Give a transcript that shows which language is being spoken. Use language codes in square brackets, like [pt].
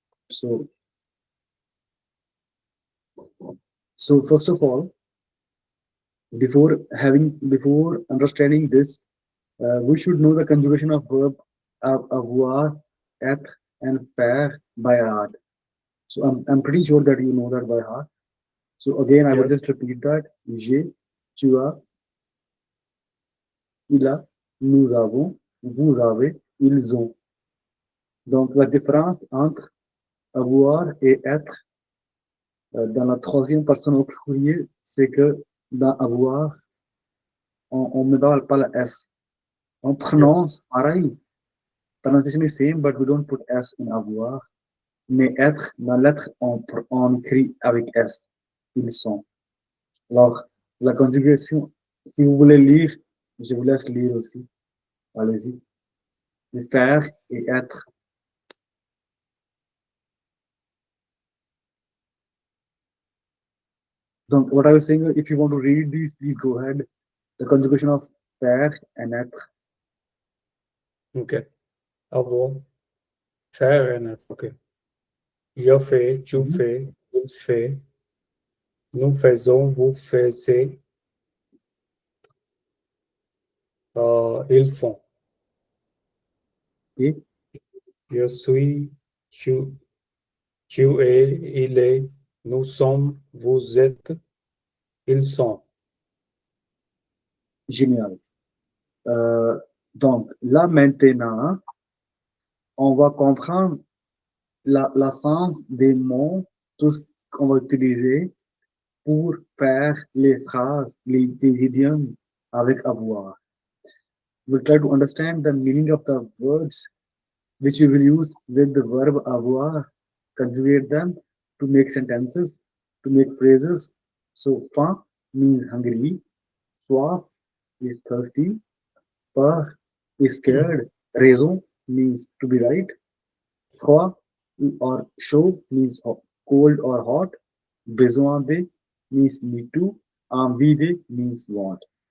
[en] So first of all, before understanding this, we should know the conjugation of verb avoir, être, and faire by heart. So I'm pretty sure that you know that by heart. So again, I will Yes. just repeat that. [fr] J'ai, tu as, il a, nous avons, vous avez, ils ont. Donc la différence entre avoir et être dans la troisième personne au pluriel, c'est que dans avoir, on ne parle pas la S. On prononce pareil. [en] Pronunciation is same, but we don't put S in avoir. [fr] Mais être, dans l'être, on écrit avec S. Ils sont. Alors, la conjugation, si vous voulez lire, je vous laisse lire aussi. Allez-y. Faire et être. [en] Donc, what I was saying, if you want to read these, please go ahead. The conjugation of faire and être. [fr] Okay. Avoir, faire and être. Okay. Je fais, tu Mhm. fais, il fait, nous faisons, vous faisiez, ils font. Et Je suis, tu es, il est, nous sommes, vous êtes, ils sont. génial. Donc, là maintenant, on va comprendre la sens des mots, tout ce qu'on va utiliser pour faire les phrases, les idioms avec avoir. [en] We'll try to understand the meaning of the words which we will use with the verb avoir, conjugate them to make sentences, to make phrases. So, faim means hungry, soif is thirsty, peur is scared, raison means to be right, froid or chaud means cold or hot, besoin de means need to, envie de means want.